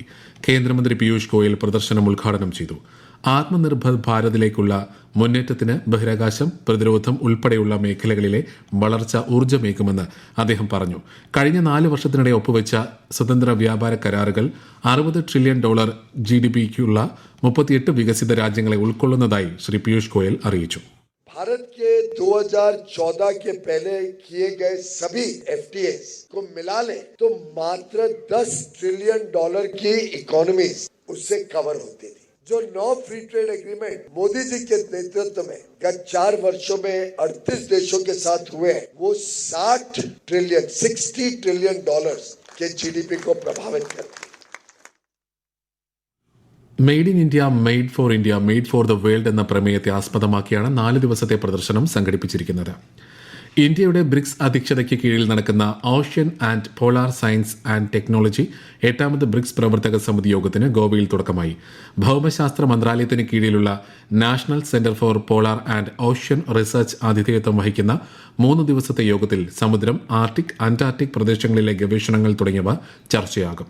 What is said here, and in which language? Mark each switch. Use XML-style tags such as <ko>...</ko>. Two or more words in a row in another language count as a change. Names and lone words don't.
<ml>കേന്ദ്രമന്ത്രി പീയൂഷ് ഗോയൽ പ്രദർശനം ഉദ്ഘാടനം ചെയ്തു. ആത്മനിർഭർ ഭാരതിലേക്കുള്ള മുന്നേറ്റത്തിന് ബഹിരാകാശം, പ്രതിരോധം ഉൾപ്പെടെയുള്ള മേഖലകളിലെ വളർച്ച ഊർജ്ജമേകുമെന്ന് അദ്ദേഹം പറഞ്ഞു. കഴിഞ്ഞ 4 വർഷത്തിനിടെ ഒപ്പുവെച്ച സ്വതന്ത്ര വ്യാപാര കരാറുകൾ $60 ട്രില്യൺ GDP-ക്കുള്ള 38 വികസിത രാജ്യങ്ങളെ ഉൾക്കൊള്ളുന്നതായി ശ്രീ പീയൂഷ് ഗോയൽ അറിയിച്ചു.</ml> <hi>भारत के 2014 के पहले किए गए सभी FTAs को मिला लें तो मात्र $10 ट्रिलियन की इकोनॉमी उससे कवर होती थी. जो 9</hi> <en>free trade agreement</en> <hi>मोदी जी के नेतृत्व में गत 4 वर्षों में 38 देशों के साथ हुए हैं, वो $60 ट्रिलियन के GDP को प्रभावित करते हैं.</hi> <en>Made in India, Made for India, Made for the World</en> <ml>എന്ന പ്രമേയത്തെ ആസ്പദമാക്കിയാണ് 4 ദിവസത്തെ പ്രദർശനം സംഘടിപ്പിച്ചിരിക്കുന്നത്. ഇന്ത്യയുടെ ബ്രിക്സ് അധ്യക്ഷതയ്ക്ക് കീഴിൽ നടക്കുന്ന ഓഷ്യൻ ആൻഡ് പോളാർ സയൻസ് ആൻഡ് ടെക്നോളജി 8ാമത് ബ്രിക്സ് പ്രവർത്തക സമിതി യോഗത്തിന് ഗോവയിൽ തുടക്കമായി. ഭൌമശാസ്ത്ര മന്ത്രാലയത്തിന് കീഴിലുള്ള നാഷണൽ സെന്റർ ഫോർ പോളാർ ആൻഡ് ഓഷ്യൻ റിസർച്ച് ആതിഥേയത്വം വഹിക്കുന്ന 3 ദിവസത്തെ യോഗത്തിൽ സമുദ്രം, ആർട്ടിക്, അന്റാർട്ടിക് പ്രദേശങ്ങളിലെ ഗവേഷണങ്ങൾ തുടങ്ങിയവ ചർച്ചയാകും.</ml>